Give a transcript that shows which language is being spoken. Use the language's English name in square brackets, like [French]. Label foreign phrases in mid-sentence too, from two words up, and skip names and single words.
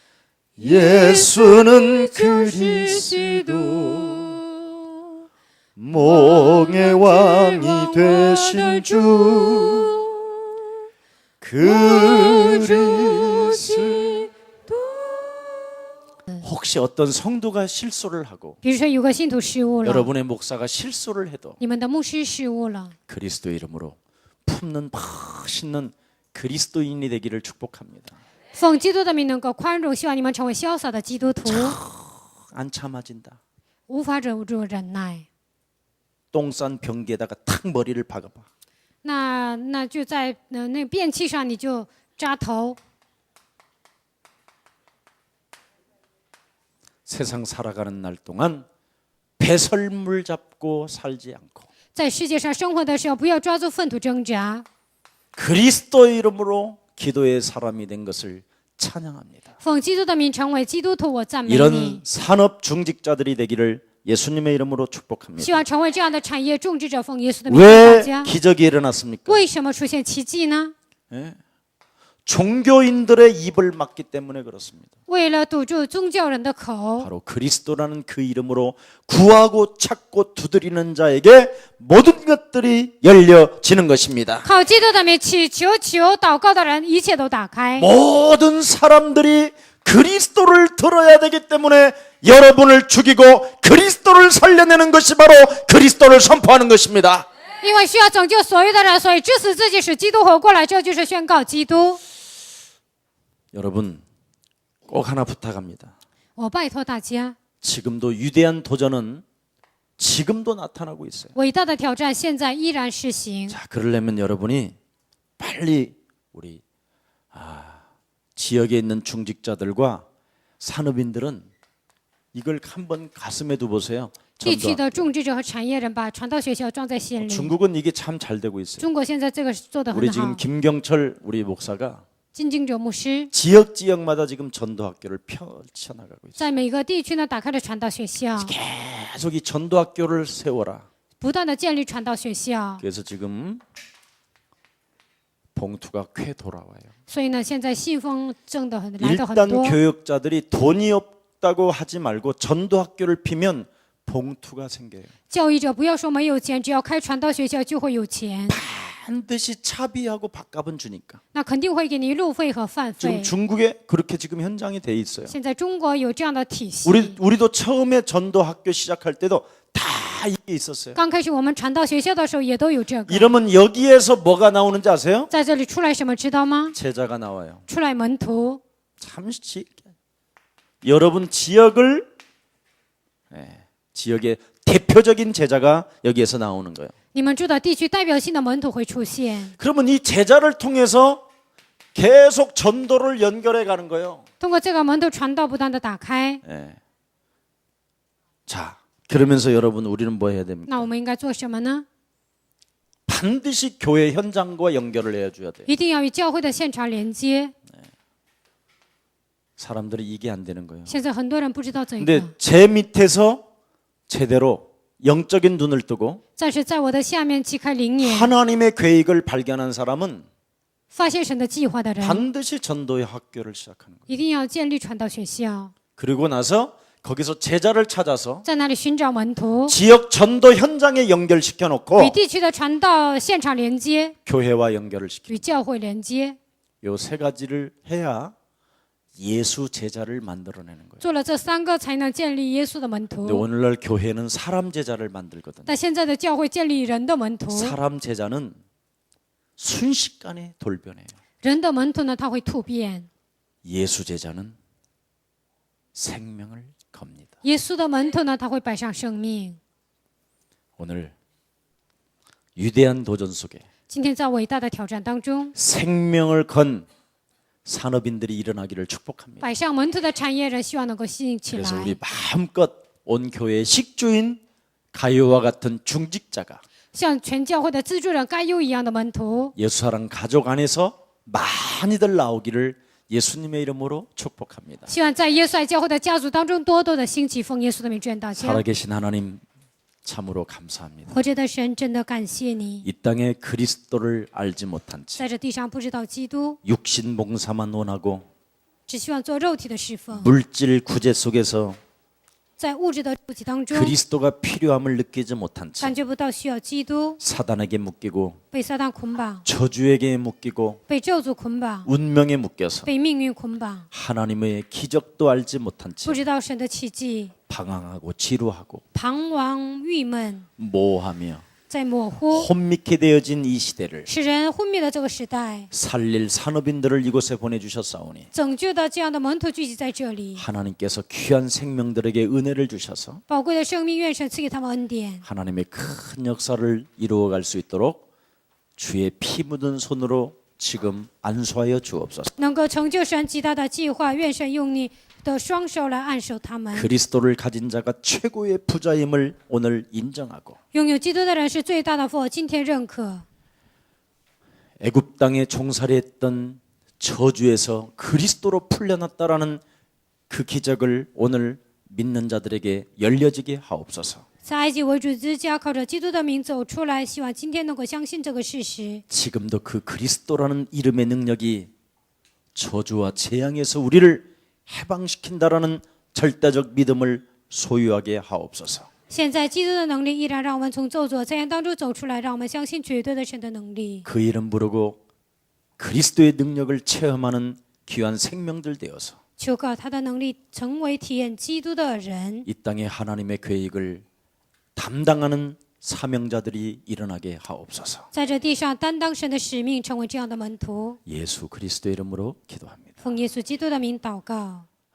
[Korean] 예수는 그리스도 몽의 왕이 되신 주 그리스도. 혹시 어떤 성도가 실수를 하고 [Chinese] 比如说有个信徒失误了， [Korean] 여러분의 목사가 실수를 해도 [Chinese] 你们的牧师失误了， [Korean] 그리스도 이름으로 품는 멋있는 그리스도인이 되기를 축복합니다. [Chinese] 奉基督的名能够宽容，希望你们成为潇洒的基督徒， [Korean] 안 참아진다. [Chinese] 无法忍住忍耐。 [Korean] 똥 싼 변기에다가 탁 머리를 박아봐. [Chinese] 那就在那便器上你就扎头。 [Korean] 세상 살아가는 날 동안 배설물 잡고 살지 않고 [Chinese] 在世界上生活的时候，不要抓住粪土挣扎， [Korean] 그리스도 이름으로 기도의 사람이 된 것을 찬양합니다. [Chinese] 奉基督的名成为基督徒，我赞美 [Korean] 이런 [Chinese] 你。 [Korean] 산업 중직자들이 되기를 예수님의 이름으로 축복합니다. [Chinese] 希望成为这样的产业种植者，奉耶稣的名祝福大 [Korean] 왜 [Chinese] 家。 [Korean] 기적이 일어났습니까? [Chinese] 为什么出现奇迹呢？ [Korean] 종교인들의 입을 막기 때문에 그렇습니다. [Chinese] 为了堵住宗教人的口， [Korean] 바로 그리스도라는 그 이름으로 구하고 찾고 두드리는 자에게 모든 것들이 열려지는 것입니다. [Chinese] 靠基督的名祈求、祷告的人，一切都打开。 [Korean] 모든 사람들이 그리스도를 들어야 되기 때문에 여러분을 죽이고 그리스도를 살려내는 것이 바로 그리스도를 선포하는 것입니다. [Chinese] 因为需要拯救所有的人，所以致死自己，使基督活过来，这就是宣告基督。 [Korean] 여러분 꼭 하나 부탁합니다. [Chinese] 我拜托大家， [Korean] 지금도 위대한 도전은 지금도 나타나고 있어요. [Chinese] 伟大的挑战现在依然实行。 [Korean] 자, 그러려면 여러분이 빨리 우리 지역에 있는 중직자들과 산업인들은 이걸 한번 가슴에 두보세요. [Chinese] 地区的种植者和产业人把传道学校装在心里。 [Korean] 중국은 이게 참 잘 되고 있어요. [Chinese] 中国现在这个做得 [Korean] 우리 [Chinese] 很 [Korean] 지금 [Chinese] 好。 [Korean] 김경철 우리 목사가 [Chinese] 金经者牧师 [Korean] 지역마다 지금 전도학교를 펼쳐나가고 있어요. [Chinese] 在每个地区呢打开了传道学校， [Korean] 계속 이 전도학교를 세워라. [Chinese] 不断的建立传道学校。 [Korean] 그래서 지금 봉투가 꽤 돌아와요. [Chinese] 所以呢，现在信封挣的来的很 [Korean] 일단 [Chinese] 多。 [Korean] 교역자들이 돈이 없다고 하지 말고 전도학교를 피면 봉투가 생겨요. [Chinese] 教育者不要说没有钱，只要开传道学校就会有钱。 [Korean] 반드시 차비하고 밥값은 주니까. [Chinese] 那肯定会给你路费和饭 [Korean] 지금 [Chinese] 费。 [Korean] 중국에 그렇게 지금 현장이 돼 있어요. [Chinese] 现在中国有这样的体系。 [Korean] 우리도 처음에 전도 학교 시작할 때도 다 이게 있었어요. [Chinese] 刚开始我们传道学校的时候也都有这个。 [Korean] 이러면 여기에서 뭐가 나오는지 아세요? [Chinese] 在这里出来什么知道吗？ [Korean] 제자가 나와요. [Chinese] 出来门徒。 [Korean] 잠시 여러분 지역을 지역의 대표적인 제자가 여기에서 나오는 거예요. [Chinese] 你们住的地区代表性的门徒会出现。 [Korean] 그러면 이 제자를 통해서 계속 전도를 연결해 가는 거예요. [Chinese] 通过这个门徒传道不断的打开。 [Korean] 자, 그러면서 여러분 우리는 뭐 해야 됩니까? [Chinese] 那我们应该做什么呢？ [Korean] 반드시 교회 현장과 연결을 해줘야 돼요. [Chinese] 一定要与教会的现场连接。 [Korean] 사람들이 이게 안 되는 거예요. [Chinese] 现在很多人不知道这 [Korean] 근데 [Chinese] 个， [Korean] 제 밑에서 제대로 영적인 눈을 뜨고 [Chinese] 但是在我的下面启开灵眼， [Korean] 하나님의 계획을 발견한 사람은 [Chinese] 发现神的计划的人， [Korean] 반드시 전도의 학교를 시작하는 거예요. [Chinese] 一定要建立传道学校， [Korean] 그리고 나서 거기서 제자를 찾아서 [Chinese] 在那里寻找门徒， [Korean] 지역 전도 현장에 연결시켜 [Chinese] 与 [Korean] 놓고 [Chinese] 地区的传道现场连接， [Korean] 교회와 연결을 시켜. [Chinese] 与教会连接。 [Korean] 요 세 가지를 해야 예수 제자를 만들어내는 거예요. [Chinese] 做了这三个，才能建立耶稣的门 [Korean] 근데 [Chinese] 徒。 [Korean] 오늘날 교회는 사람 제자를 만들거든요. [Chinese] 但现在的教会建立人的门徒， [Korean] 사람 제자는 순식간에 돌변해요. [Chinese] 人的门徒呢，他会突变； [Korean] 예수 제자는 생명을 겁니다. [Chinese] 耶稣的门徒呢，他会摆上生命。 [Korean] 오늘 위대한 도전 속에 [Chinese] 今天在伟大的挑战当中， [Korean] 생명을 건 산업인들이 일어나기를 축복합니다. [Chinese] 摆上门徒的产业人，希望能够吸引起 [Korean] 그래서 우리 [Chinese] 来。 [Korean] 마음껏 온 교회의 식주인 가요와 같은 중직자가 [Chinese] 像全教会的资助人该有一样的门徒， [Korean] 예수사랑 가족 안에서 많이들 나오기를 예수님의 이름으로 축복합니다. [Chinese] 希望在耶稣爱教会的家族当中多多的兴起，奉耶稣的名truyền道家。 [Korean] 살아계신 하나님 참으로 감사합니다. [Chinese] 活着的神，真的感谢你， [Korean] 이 땅에 그리스도를 알지 못한 채 [Chinese] 在这地上不知道基督， [Korean] 육신 봉사만 원하고 [Chinese] 只希望做肉体的侍奉， [Korean] 물질 구제 속에서 [Chinese] 在物质的肉体当中 [Korean] 그리스도가 필요함을 느끼지 못한 채 [Chinese] 感觉不到需要基督， [Korean] 사단에게 묶이고 [Chinese] 被撒旦捆绑， [Korean] 저주에게 묶이고 [Chinese] 被咒诅捆绑， [Korean] 운명에 묶여서 [Chinese] 被命运捆绑， [Korean] 하나님의 기적도 알지 못한 [Chinese] 不 [Korean] 채 [Chinese] 知道神的奇迹， [Korean] 방황하고 지루하고 [Chinese] 彷徨郁闷， [Korean] 모호하며 [Chinese] 在模糊， [Korean] 혼미케 되어진 이 시대를 [Chinese] 使人昏迷的这个时代， [Korean] 살릴 산업인들을 이곳에 보내주셨사오니 [Chinese] 拯救的这样的门徒聚集在这里， [Korean] 하나님께서 귀한 생명들에게 은혜를 주셔서 [Chinese] 宝贵的生命，愿神赐给他们恩典， [Korean] 하나님의 큰 역사를 이루어갈 수 있도록 주의 피 묻은 손으로 지금 안수하여 주옵소서. [Chinese] 能够成就神极大的计划，愿神用你的双手来按手他们。 [Korean] 그리스도를 가진 자가 최고의 부자임을 오늘 인정하고 [Chinese] 拥有基督的人是最大的福，今天认可。 [Korean] 애굽 땅에 종살이했던 저주에서 그리스도로 풀려났다라는 그 기적을 오늘 믿는 자들에게 열려지게 하옵소서. [Chinese] 在埃及为主之家，靠着基督的名走出来，希望今天能够相信这个事实。 [Korean] 지금도 그 그리스도라는 이름의 능력이 저주와 재앙에서 우리를 해방시킨다라는 절대적 믿음을 소유하게 하옵소서. [Chinese] 现在基督的能力依然让我们从咒诅灾难当中走出来，让我们相信绝对的神的能力。 [Korean] 그 이름 부르고 그리스도의 능력을 체험하는 귀한 생명들 되어서 [Chinese] 求告他的能力，成为体验基督的人， [Korean] 이 땅에 하나님의 계획을 담당하는 사명자들이 일어나게 하옵소서. [Chinese] 在这地上担当神的使命，成为这样的门徒。 [Korean] 예수 그리스도의 이름으로 기도합니다. [Chinese] 奉耶稣基督的名祷告。